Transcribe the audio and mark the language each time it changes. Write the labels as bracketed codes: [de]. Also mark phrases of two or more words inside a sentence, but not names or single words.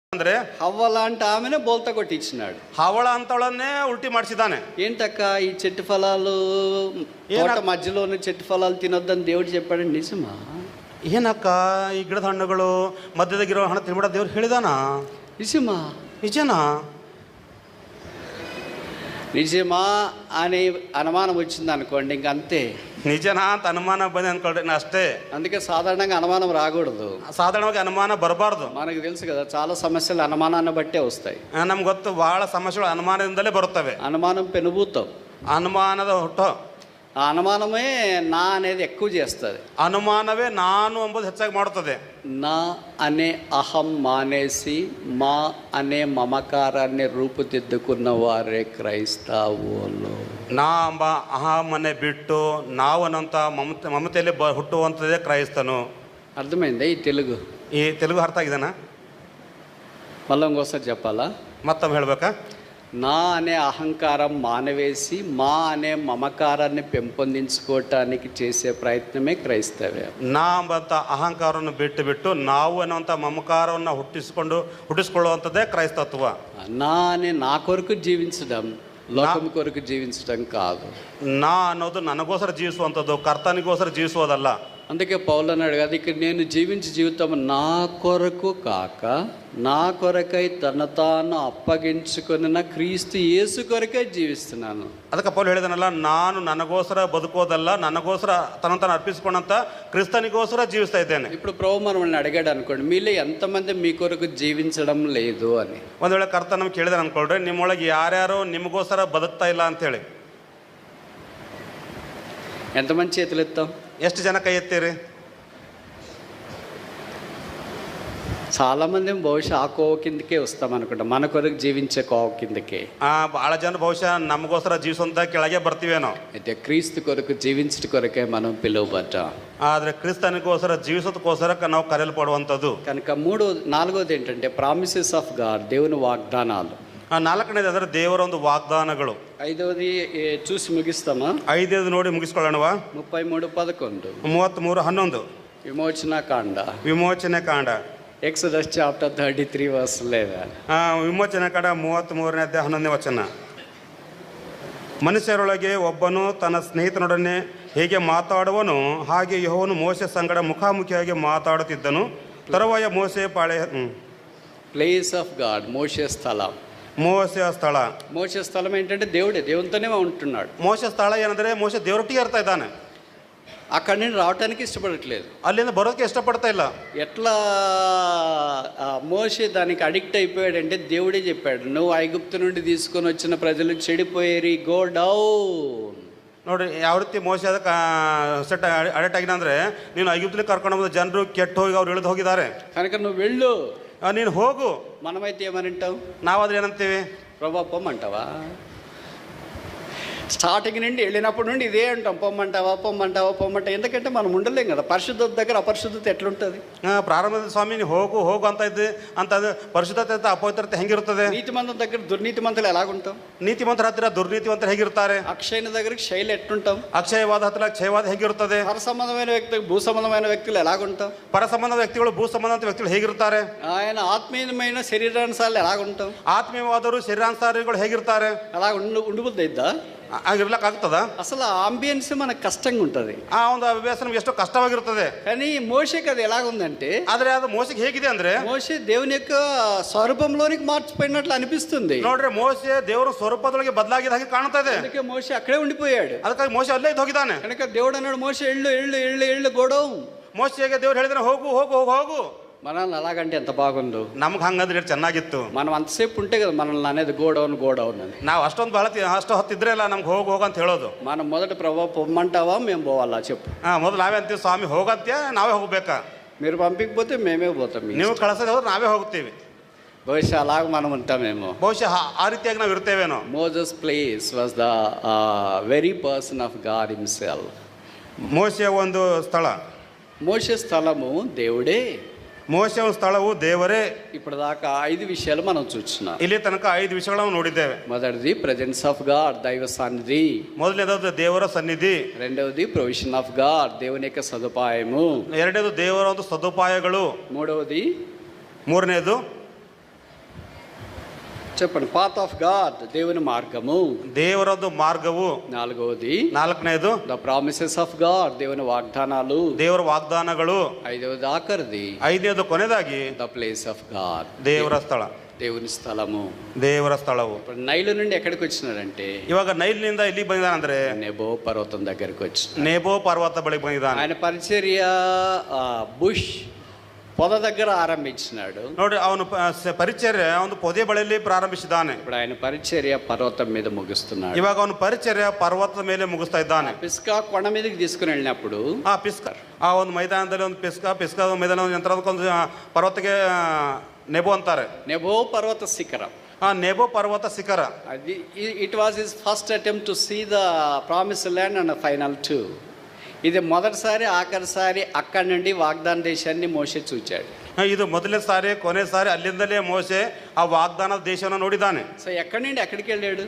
[kn] ಅಂದ್ರೆ [te] హవ్వ లాంటి ఆమెనే బోల్తా కొట్టించినాడు. [kn] ಹವಳ ಅಂತವಳನ್ನೇ ಉಲ್ಟಿ ಮಾಡಿಸಿದ್ದಾನೆ. [te] ఏంటక్క ఈ చెట్టు ఫలాలు తోట మధ్యలోనే చెట్టు ఫలాలు తినొద్దని దేవుడు చెప్పాడు, నిజమా? [kn] ಏನಕ್ಕ ಈ ಗಿಡದ ಹಣ್ಣುಗಳು ಮಧ್ಯದಾಗಿರೋ ಹಣ್ಣು ತಿನ್ಬಿಡ ದೇವ್ರು ಹೇಳಿದಾನ? [te] నిజమా? [kn] ನಿಜನಾ? [te] నిజమా అనే అనుమానం వచ్చింది అనుకోండి, ఇంక అంతే. [kn] ನಿಜನಾ ಅಂತ ಅನುಮಾನ ಬಂದೆ ಅನ್ಕೊಳ್ರಿ ಅಷ್ಟೇ. [te] అందుకే సాధారణంగా అనుమానం రాకూడదు. [kn] ಸಾಧಾರಣವಾಗಿ ಅನುಮಾನ ಬರಬಾರ್ದು. [te] మనకు తెలుసు కదా, చాలా సమస్యలు అనుమానాన్ని బట్టే వస్తాయి. [kn] ನಮ್ಗೆ ಗೊತ್ತು, ಬಹಳ ಸಮಸ್ಯೆಗಳು ಅನುಮಾನದಿಂದಲೇ ಬರುತ್ತವೆ. [te] అనుమానం పెనుభూతం. [kn] ಅನುಮಾನದ ಹುಟ್ಟು. [te] ఆ అనుమానమే నా అనేది ఎక్కువ చేస్తుంది. [kn] ಅನುಮಾನವೇ ನಾನು ಎಂಬುದು ಹೆಚ್ಚಾಗಿ ಮಾಡುತ್ತದೆ. [te] నా అనే అహం మానేసి మా అనే మమకారాన్ని రూపుదిద్దుకున్న వారే క్రైస్తవులు. [kn] ನಾ ಎಂಬ ಅಹಮನೆ ಬಿಟ್ಟು ನಾವು ಅನ್ನೋಂಥ ಮಮತೆಯಲ್ಲಿ ಹುಟ್ಟುವಂಥದ್ದೇ ಕ್ರೈಸ್ತನು. [te] అర్థమైందా ఈ తెలుగు? [kn] ಈ ತೆಲುಗು ಅರ್ಥ ಆಗಿದೆನಾ? [te] మళ్ళీ ఇంకోసారి చెప్పాలా? [kn] ಮತ್ತೊಮ್ಮೆ ಹೇಳ್ಬೇಕಾ? [te] నా అనే అహంకారం మానవేసి మా అనే మమకారాన్ని పెంపొందించుకోవటానికి చేసే ప్రయత్నమే క్రైస్తవ్యం. [kn] ನಾ ಎಂಬಂಥ ಅಹಂಕಾರವನ್ನು ಬಿಟ್ಟು ನಾವು ಅನ್ನುವಂಥ ಮಮಕಾರವನ್ನು ಹುಟ್ಟಿಸ್ಕೊಳ್ಳುವಂಥದ್ದೇ ಕ್ರೈಸ್ತತ್ವ. [te] నా అనే నా కొరకు జీవించడం, లోకం కొరకు జీవించడం కాదు. [kn] ನಾ ಅನ್ನೋದು ನನಗೋಸ್ಕರ ಜೀವಿಸುವಂಥದ್ದು, ಕರ್ತನಿಗೋಸ್ಕರ ಜೀವಿಸುವುದಲ್ಲ. [te] అందుకే పౌలు అన్నాడు కదా, ఇక్కడ నేను జీవించే జీవితం నా కొరకు కాక నా కొరకై తన తాను అప్పగించుకున్న క్రీస్తు యేసు కొరకై జీవిస్తున్నాను. [kn] ಅದಕ್ಕೆ ಪೌಲ್ ಹೇಳಿದನಲ್ಲ, ನಾನು ನನಗೋಸ್ಕರ ಬದುಕೋದಲ್ಲ, ನನಗೋಸ್ಕರ ತನ್ನನ್ನು ಅರ್ಪಿಸಿಕೊಂಡಂತ ಕ್ರಿಸ್ತನಿಗೋಸ್ಕರ ಜೀವಿಸ್ತಾ ಇದ್ದೇನೆ. [te] ఇప్పుడు ప్రభు మనల్ని అడిగాడు అనుకోండి, మీలో ఎంతమంది మీ కొరకు జీవించడం లేదు అని. [kn] ಒಂದು ವೇಳೆ ಕರ್ತ ನಮ್ಗೆ ಕೇಳಿದಾರೆ ಅನ್ಕೊಳ್ರಿ, ನಿಮ್ಮೊಳಗೆ ಯಾರ್ಯಾರು ನಿಮಗೋಸ್ಕರ ಬದುಕ್ತಾ ಇಲ್ಲ ಅಂತೇಳಿ [te] ఎంతమంది చేతులు ఎత్తాం? [kn] ಎಷ್ಟು ಜನ ಕೈ ಎತ್ತೀರಿ? [te] చాలామంది బహుశా ఆ కోవ కిందకే వస్తాం అనుకుంటా, మన కొరకు జీవించే కోవ కిందకే. [kn] ಭಾಳ ಜನ ಬಹುಶಃ ನಮಗೋಸ್ಕರ ಜೀವಿಸುವಂತ ಕೆಳಗೆ ಬರ್ತೀವೇನೋ. [te] అయితే క్రీస్తు కొరకు జీవించట కొరకే మనం పిలువబడ్డాం. [kn] ಆದ್ರೆ ಕ್ರಿಸ್ತನಿಗೋಸ್ಕರ ಜೀವಿಸೋದಕ್ಕೋಸ್ಕರ ನಾವು ಕರೆಯಲ್ಪಡುವಂಥದ್ದು. [te] కనుక నాలుగోది ఏంటంటే [en] promises of God, [te] దేవుని వాగ్దానాలు. [kn] ನಾಲ್ಕನೇది ಅಂದರೆ ದೇವರ ಒಂದು ವಾಗ್ದಾನಗಳು. [te] ఐదవది చూసి ముగిస్తామా? [kn] ಐದನೇದು ನೋಡಿ ಮುಗಿಸ್ಕೊಳ್ಳೋಣವಾ? 33:11 33:11 [te] విమోచన కాండ. [kn] ವಿಮೋಚನೆ ಕಾಂಡ. [en] Exodus chapter 33 verse 11. [kn] ವಿಮೋಚನೆ ಕಾಂಡ 33ನೇ ಅಧ್ಯಾಯ 11ನೇ ವಚನ. ಮನುಷ್ಯರೊಳಗೆ ಒಬ್ಬನು ತನ್ನ ಸ್ನೇಹಿತನೊಡನೆ ಹೇಗೆ ಮಾತಾಡುವನು ಹಾಗೆ ಯೆಹೋವನು ಮೋಶೆ ಸಂಗಡ ಮುಖಾಮುಖಿಯಾಗಿ ಮಾತಾಡುತ್ತಿದ್ದನು. ತರುವಾಯ ಮೋಶೆ [en] place of God, [te] మోషే స్థలం. [kn] ಮೋಶೆಯ ಸ್ಥಳ. [te] మోషే స్థలం ఏంటంటే దేవునితోనే ఉంటున్నాడు. [kn] ಮೋಶೆ ಸ್ಥಳ ಏನಂದ್ರೆ ಮೋಶೆ ದೇವರೊಟ್ಟಿಗೆ ಇರ್ತಾ ಇದ್ದಾನೆ. [te] అక్కడి నుండి రావడానికి ఇష్టపడట్లేదు, [kn] ಅಲ್ಲಿಂದ ಬರೋದಕ್ಕೆ ಇಷ್ಟಪಡ್ತಾ ಇಲ್ಲ. [te] ఎట్లా మోషే దానికి అడిక్ట్ అయిపోయాడంటే దేవుడే చెప్పాడు, నువ్వు ఐగుప్తు నుండి తీసుకొని వచ్చిన ప్రజలు చెడిపోయేరి, గో డౌన్. [kn] ನೋಡ್ರಿ ಯಾವ ರೀತಿ ಮೋಶೆ ಅದಕ್ಕೆ [en] set addict [kn] ಆಗಿನ ಅಂದ್ರೆ, ನೀನು ಐಗುಪ್ತಲ್ಲಿ ಕರ್ಕೊಂಡು ಬಂದ ಜನರು ಕೆಟ್ಟು ಹೋಗಿ ಅವ್ರು ಇಳಿದು ಹೋಗಿದ್ದಾರೆ, [te] కనుక నువ్వు వెళ్ళు, [kn] ನೀನು ಹೋಗು. [te] మనమైతే ఏమనంటావు? [kn] ನಾವಾದ್ರೆ ಏನಂತೀವಿ? [te] ప్రభా పొమ్మంటావా? స్టార్టింగ్ నుండి వెళ్ళినప్పటి నుండి ఇదే అంటాం, పొమ్మంటావా. ఎందుకంటే మనం ఉండలేం కదా, పరిశుద్ధత దగ్గర అపరిశుద్ధత ఎట్లుంటుంది? [kn] ಪ್ರಾರಂಭದ ಸ್ವಾಮಿ ನೀವು ಹೋಗು ಅಂತ ಇದ್ದೆ ಅಂತ ಪರಿಶುದ್ಧತೆ ಅಪವಿತ್ರತೆ ಹೆಂಗಿರುತ್ತದೆ? [te] నీతిమంతుల దగ్గర దుర్నీతిమంతులు ఎలాగుంటాం? [kn] ನೀತಿವಂತರ ಹತ್ತಿರ ದುರ್ನೀತಿವಂತರು ಹೇಗಿರ್ತಾರೆ? [te] అక్షయన దగ్గరికి శైలి ఎట్లుంటాం? [kn] ಅಕ್ಷಯವಾದ ಹತ್ತಿರ ಕ್ಷಯವಾದ ಹೇಗಿರುತ್ತದೆ? [te] పర సంబంధమైన వ్యక్తులు, భూ సంబంధమైన వ్యక్తులు ఎలాగుంటాం? [kn] ಪರ ಸಂಬಂಧ ವ್ಯಕ್ತಿಗಳು ಭೂ ಸಂಬಂಧ ವ್ಯಕ್ತಿಗಳು ಹೇಗಿರ್ತಾರೆ? [te] ఆయన ఆత్మీయమైన శరీరానుసారాలు ఎలాగుంటాం? [kn] ಆತ್ಮೀಯವಾದರು ಶರೀರಾನುಸಾರಿಗಳು ಹೇಗಿರ್ತಾರೆ? [te] అలా ఉండిపోద్ది ఇద్దా? [kn] ಆಗಿರ್ಲಕ್ಕಾಗ್ತದ? [te] అసలు ఆ అంబియన్స్ మనకు కష్టంగా ఉంటుంది, [kn] ಆ ಒಂದು ಅಭ್ಯಾಸ ನಮ್ಗೆ ಎಷ್ಟು ಕಷ್ಟವಾಗಿರುತ್ತದೆ. [te] కానీ మోషేకి అది ఎలాగుందంటే, [kn] ಆದ್ರೆ ಅದು ಮೋಶೆಗೆ ಹೇಗಿದೆ ಅಂದ್ರೆ, [te] మోషే దేవుని యొక్క స్వరూపంలోనికి మార్చిపోయినట్లు అనిపిస్తుంది. [kn] ನೋಡ್ರಿ, ಮೋಶೆ ದೇವರ ಸ್ವರೂಪದೊಳಗೆ ಬದಲಾಗಿದ ಹಾಗೆ ಕಾಣ್ತದೆ. [te] అందుకే మోషే అక్కడే ఉండిపోయాడు. [kn] ಅದಕ್ಕಾಗಿ ಮೋಶೆ ಅಲ್ಲೇ ಇದ್ದು ಹೋಗಿದ್ದಾನೆ. [te] కనుక దేవుడు అన్నాడు, మోషే ఎళ్ళు గొడవ. [kn] ಮೋಶೆಗೆ ದೇವ್ರು ಹೇಳಿದ್ರೆ ಹೋಗು. [te] మనల్ని అలాగంటే ఎంత బాగుందో. [kn] ನಮ್ಗೆ ಹಂಗಂದ್ರೆ ಚೆನ್ನಾಗಿತ್ತು. [te] మనం అంతసేపు ఉంటే కదా మనల్ని అనేది గోడౌన్ అని. [kn] ನಾವು ಅಷ್ಟು ಹೊತ್ತಿದ್ರೆ ಇಲ್ಲ ನಮ್ಗೆ ಹೋಗು ಅಂತ ಹೇಳೋದು. [te] మనం మొదట ప్రభావ పొమ్మంటావా, మేము పోవాలా చెప్పు. [kn] ಮೊದಲು ನಾವೇ ಅಂತೀವಿ, ಸ್ವಾಮಿ ಹೋಗಂತ್ಯ, ನಾವೇ ಹೋಗ್ಬೇಕಾ? [te] మీరు పంపించకపోతే మేమే పోతాం. [kn] ನೀವು ಕಳಿಸದೆ ಹೋದ್ರೆ ನಾವೇ ಹೋಗ್ತೀವಿ. [te] బహుశా అలాగ మనం ఉంటామేమో. [kn] ಬಹುಶಃ ಆ ರೀತಿಯಾಗಿ ನಾವು ಇರ್ತೇವೇನೋ. [en] Moses place was the very person of God himself. [kn] ಮೋಶೆಯ ಒಂದು ಸ್ಥಳ, [te] మోషే స్థలము దేవుడే. [kn] ಮೋಶೆಯ ಸ್ಥಳವು ದೇವರೇ. [te] ఇప్పుడు దాకా 5 విషయాలు మనం చూస్తున్నాం. [kn] ಇಲ್ಲಿ ತನಕ 5 ವಿಷಯಗಳನ್ನು ನೋಡಿದ್ದೇವೆ. [te] మొదటిది [en] presence of God, [te] దైవ సన్నిధి. [kn] ಮೊದಲನೇದು ದೇವರ ಸನ್ನಿಧಿ. [te] రెండవది [en] provision of God, [te] దేవుని యొక్క సదుపాయము. [kn] ಎರಡನೇದು ದೇವರ ಒಂದು ಸದುಪಾಯಗಳು. [te] మూడవది [kn] ಮೂರನೇದು [te] చెప్పండి. [en] path of God, [te] దేవుని మార్గము. [kn] ದೇವರದ್ದು ಮಾರ್ಗವು. [te] నాలుగవది [kn] ನಾಲ್ಕನೇದು [en] the promises of God, [te] దేవుని వాగ్దానాలు. [kn] ದೇವರ ವಾಗ್ದಾನಗಳು. [te] ఐదవది ఆఖరిది [kn] ಐದನೇದು ಕೊನೆದಾಗಿ [en] the place of God, [kn] ದೇವರ ಸ್ಥಳ, [te] దేవుని స్థలము. [kn] ದೇವರ ಸ್ಥಳವು. [te] ఇప్పుడు నైలు నుండి ఎక్కడికి వచ్చినాడంటే [kn] ಇವಾಗ ನೈಲ್ನಿಂದ ಇಲ್ಲಿ ಬಂದಿದ್ದಾನಂದ್ರೆ [te] నెబో పర్వతం దగ్గరికి వచ్చి [kn] ನೇಬೋ ಪರ್ವತ ಬಳಿಗೆ ಬಂದಿದ್ದಾನೆ. [te] ఆయన పరిచర్య బుష్ పొద దగ్గర ఆరంభించినాడు. [kn] ನೋಡಿ ಅವನು ಪರಿಚರ್ಯ ಒಂದು ಪೊದೆ ಬಳಿಯಲ್ಲಿ ಪ್ರಾರಂಭಿಸಿದ್ದಾನೆ. [te] ఇప్పుడు ఆయన పరిచర్య పర్వతం మీద ముగిస్తున్నాడు. [kn] ಇವಾಗ ಅವನು ಪರಿಚರ್ಯ ಪರ್ವತದ ಮೇಲೆ ಮುಗಿಸ್ತಾ ಇದ್ದಾನೆ. [te] పిస్కా కొండ మీదకి తీసుకుని వెళ్ళినప్పుడు [kn] ಆ ಪಿಸ್ಕಾ, ಆ ಒಂದು ಮೈದಾನದಲ್ಲಿ ಒಂದು ಪಿಸ್ಕಾ ಮೈದಾನ ಯಂತ್ರದಕ್ಕೊಂದು ಪರ್ವತಕ್ಕೆ ನೆಬೋ ಅಂತಾರೆ. [te] నెబో పర్వత శిఖరం. [kn] ಆ ನೆಬೋ ಪರ್ವತ ಶಿಖರ. [en] అది it was his first attempt to see the promise land and final too. [te] ఇది మొదటిసారి ఆఖరిసారి అక్కడి నుండి వాగ్దాన దేశాన్ని మోషే చూచాడు. [kn] ಇದು ಮೊದಲನೇ ಸಾರಿ ಕೊನೆ ಸಾರಿ ಅಲ್ಲಿಂದಲೇ ಮೋಸೆ ಆ ವಾಗ್ದಾನದ ದೇಶವನ್ನು ನೋಡಿದ್ದಾನೆ. [te] సో ఎక్కడి నుండి ఎక్కడికి వెళ్ళాడు?